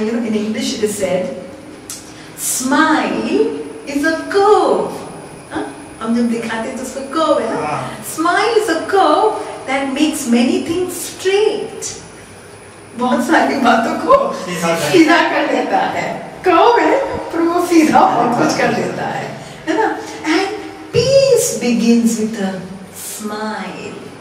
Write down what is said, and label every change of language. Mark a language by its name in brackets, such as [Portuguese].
[English] In English it is said, smile is a curve. [Hindi] हम जब दिखाते तो उसका कर्व है ना। [English] Smile is a curve that makes many things straight. [Hindi] बहुत सारी बातों को सीधा कर देता है। कर्व है पर वो सीधा बहुत कुछ कर देता है ना। [English] And peace begins with a smile.